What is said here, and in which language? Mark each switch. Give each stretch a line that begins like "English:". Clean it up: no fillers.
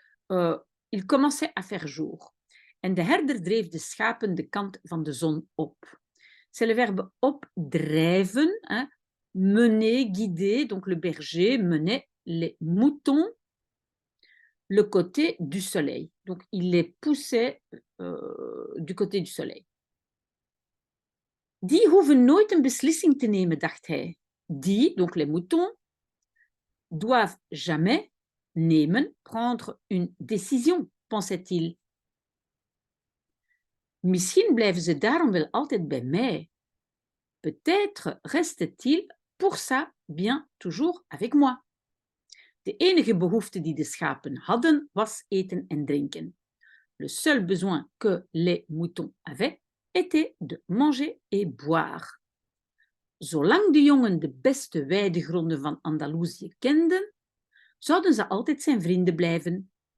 French: Il commençait à faire jour.
Dutch: En de herder dreef de schapen de kant van de zon op.
French: C'est le verbe opdrijven, hein, mener, guider, donc le berger menait les moutons le côté du soleil. Donc, il les poussait du côté du soleil.
Dutch: Die hoeven nooit een beslissing te nemen, dacht hij.
French: Die, donc les moutons, doivent jamais nemen, prendre une décision, pensait-il.
Dutch: Misschien blijven ze daarom wel altijd bij mij.
French: Peut-être reste-t-il pour ça bien toujours avec moi.
Dutch: De enige behoefte die de schapen hadden, was eten en drinken.
French: Le seul besoin que les moutons avaient était de manger et boire.
Dutch: Zolang de jongen de beste weidegronden van Andalusië kenden, zouden ze altijd zijn vrienden blijven.